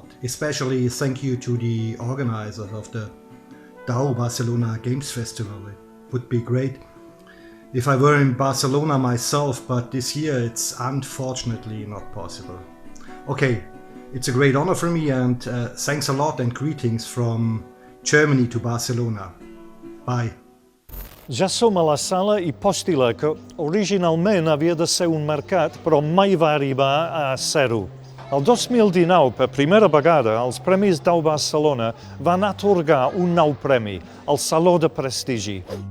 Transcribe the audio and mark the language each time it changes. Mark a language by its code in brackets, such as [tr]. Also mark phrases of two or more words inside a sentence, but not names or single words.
[en] Especially thank you to the organizers of the Dau Barcelona Games Festival. It would be great if I were in Barcelona myself, but this year it's unfortunately not possible. Okay, it's a great honor for me, and thanks a lot and greetings from Germany to Barcelona. Bye. [ca] Ja som a la sala Hipòstila, que originalment havia de ser un mercat, però mai va arribar a ser-ho. El 2019, per primera vegada, els Premis Dau Barcelona van atorgar un nou premi, el Saló de Prestigi.